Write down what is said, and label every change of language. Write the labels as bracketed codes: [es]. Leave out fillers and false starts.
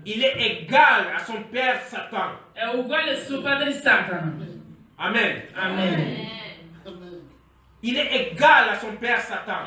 [fr] Il est égal à son père Satan. [it] È uguale al suo padre Satana. Amen. Amen. [fr] Il est égal à son père Satan.